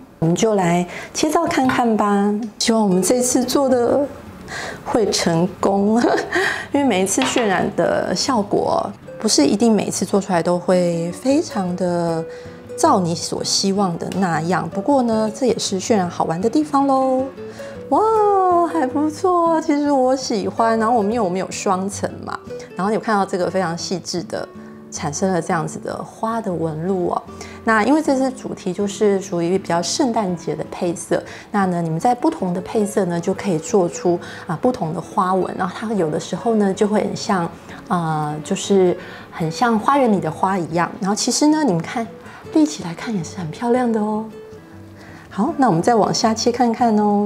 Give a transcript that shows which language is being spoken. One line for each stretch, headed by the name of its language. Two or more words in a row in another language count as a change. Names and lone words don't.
Chinese: 我們就來切皂看看吧，希望我們這次做的會成功，因為每一次渲染的效果不是一定每一次做出來都會非常的照你所希望的那樣。不過呢，這也是渲染好玩的地方嘍。哇，還不錯，其實我喜歡。然後因為我們有雙層嘛，然後有看到這個非常細緻的產生了這樣子的花的紋路哦。那因為這次主題就是屬於比較聖誕節的配色，那呢，你們在不同的配色呢，就可以做出不同的花紋。然後它有的時候呢，就會很像就是很像花園裡的花一樣。然後其實呢，你們看立起來看也是很漂亮的哦。好，那我們再往下切看看哦。